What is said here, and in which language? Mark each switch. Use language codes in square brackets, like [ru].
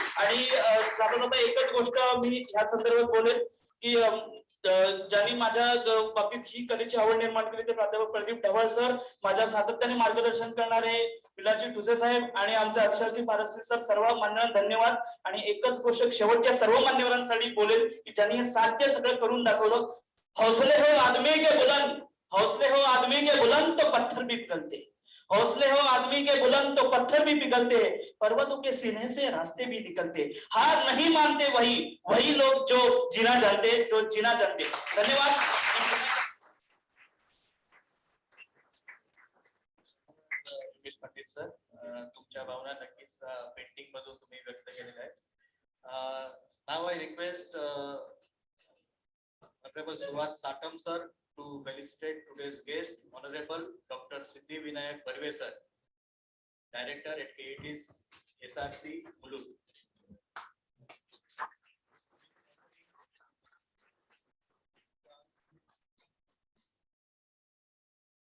[mr] आणि जाता जाता एकच गोष्ट मी ह्या संदर्भात बोलेन की ज्यांनी माझ्या बाबतीत ही कलेची आवड निर्माण केली ते प्राध्यापक प्रदीप ढवाळ सर, माझ्या सातत्याने मार्गदर्शन करणारे विलासजी ठुसे साहेब आणि आमचे अक्षरजी पारसले सर, सर्व मान्यवरांना धन्यवाद. आणि एकच गोष्ट शेवटच्या सर्व मान्यवरांसाठी बोलेल की ज्यांनी हे साध्य सगळं करून दाखवलं. [hi] हौसले हो आदमी के बुलंद, हौसले हो आदमी के बुलंद तो पत्थर भी पिघलते, हौसले हो आदमी के बुलंद तो पत्थर भी पिघलते, पर्वतों के सीने से रास्ते भी निकलते, हार नहीं मानते वही लोग जो जीना जानते, जो जीना जानते. [mr] धन्यवाद. पंडित सर, तुमच्या भावना नक्कीच पेंटिंग मधून तुम्ही व्यक्त केलेल्या आहेत. [en] Now I request Honorable Subhash Satam sir to felicitate today's guest, Honorable Dr. Siddhi Vinayak Barve sir, Director at KIT's SRC Mulund.